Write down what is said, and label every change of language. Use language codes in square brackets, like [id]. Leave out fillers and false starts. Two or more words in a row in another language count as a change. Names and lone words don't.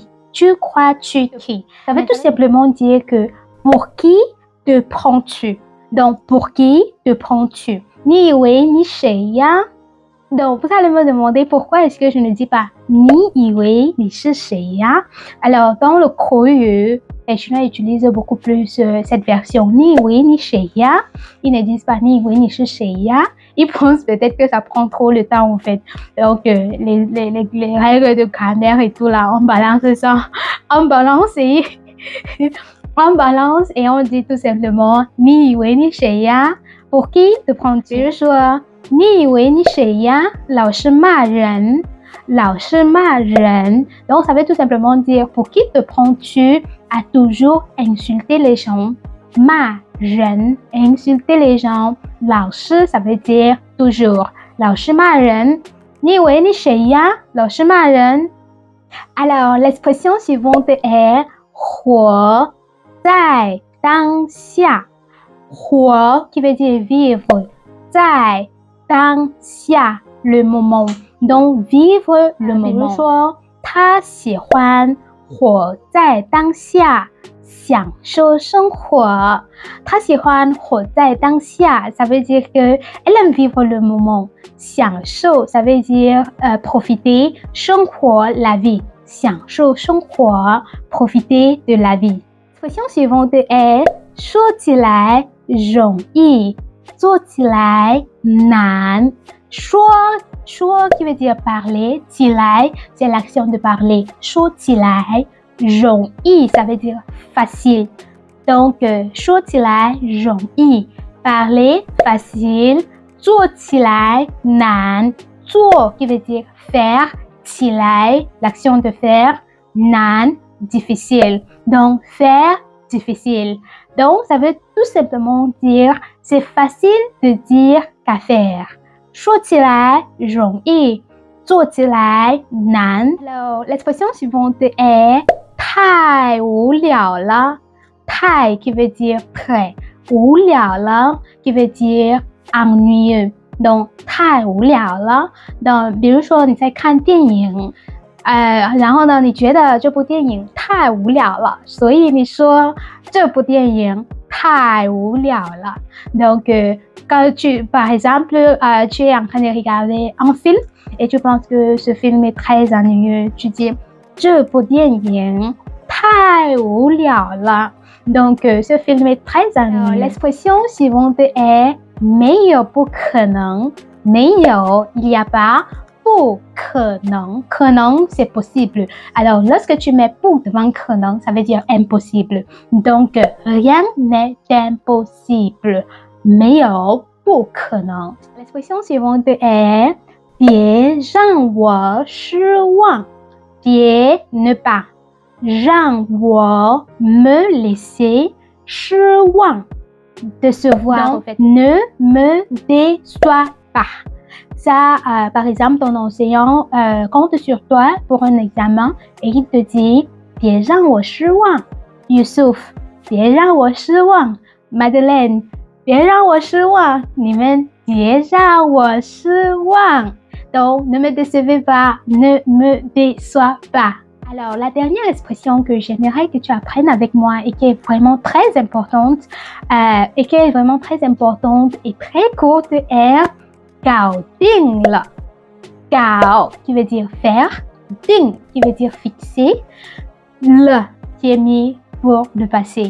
[zh] Tu crois tu qui. [fr] Ça veut tout simplement dire que pour qui te prends-tu? Donc, pour qui te prends-tu? [zh] 你以为，你谁呀. [fr] Donc, vous allez me demander pourquoi est-ce que je ne dis pas [zh] 你以为，你是谁呀. [fr] Alors, dans le Koyu, les Chinois utilisent beaucoup plus cette version [zh] 你以为，你谁呀. [fr] Ils ne disent pas [zh] 你以为，你是谁呀. [fr] Ils pensent peut-être que ça prend trop le temps en fait. Donc, les règles de grammaire et tout là, on balance ça. On balance et... On balance et on dit tout simplement [zh] 你以为你谁呀. [fr] Pour qui te prends-tu? [zh] 比如说你以为你谁呀？老是骂人，老是骂人。 [fr] Donc ça veut tout simplement dire pour qui te prends-tu à toujours insulter les gens. [zh] 骂人 [fr] insulter les gens. [zh] 老是 [fr] ça veut dire toujours. [zh] 老是骂人。你以为你谁呀？老是骂人。 [fr] Alors l'expression suivante est 活在当下，活 qui veut dire vivre, [zh] 在当下 [fr] le moment, donc vivre le moment. [zh] 比如说，他喜欢活在当下，享受生活。他喜欢活在当下 [fr] ça veut dire que elle aime vivre le moment. [zh] 享受 [fr] ça veut dire profiter, [zh] 生活 [fr] la vie, [zh] 享受生活 [fr] profiter de la vie. L'expression suivante est [zh] 说起来容易，做起来难。说 [fr] qui veut dire parler, [zh] 起来 [fr] c'est l'action de parler. [zh] 说起来容易 [fr] ça veut dire facile. Donc [zh] 说起来容易 [fr] parler facile, [zh] 做起来难。做 [fr] qui veut dire faire, [zh] 起来 [fr] l'action de faire, [zh] 难 difficile. [fr] Donc, faire difficile. Donc, ça veut tout simplement dire c'est facile de dire qu'à faire. [zh] 说起来容易，做起来难。 [fr] Alors, l'expression suivante est [zh] 太无聊了。太 [fr] qui veut dire très. [zh] 无聊了 [fr] qui veut dire ennuyeux. Donc, [zh] 太无聊了。比如说你在看电影。然后呢，你觉得这部电影太无聊了，所以你说这部电影太无聊了。 [fr] Donc, quand par exemple, tu es en train de regarder un film et tu penses que ce film est très ennuyeux, tu dis [zh] 这部电影太无聊了。 [fr] Donc, ce film est très ennuyeux. L'expression suivante est [zh] 没有不可能， [fr] 没有 il n'y a pas。 [zh] 不可能，可能 [fr] c'est possible. Alors, lorsque tu mets 不 devant 可能, ça veut dire impossible. Donc, rien n'est impossible. [zh] 没有不可能. [fr] L'expression suivante est [zh] 别让我失望， [fr] 别 ne pas 让我 me laisser 失望 décevoir. Donc, ne me déçois pas. Ça, par exemple, ton enseignant compte sur toi pour un examen et il te dit « [zh] 别让我失望 ». [fr] Youssouf, [zh] «别让我失望 [fr] ». Madeleine, [zh] «别让我失望 ». 你们别让我失望 [fr] Donc, ne me décevez pas, ne me déçois pas. Alors, la dernière expression que j'aimerais que tu apprennes avec moi et qui est vraiment très importante et très courte est [zh] 搞定了搞 [fr] qui veut dire faire, [zh] 定 [fr] qui veut dire fixer, le qui est mis pour le passé.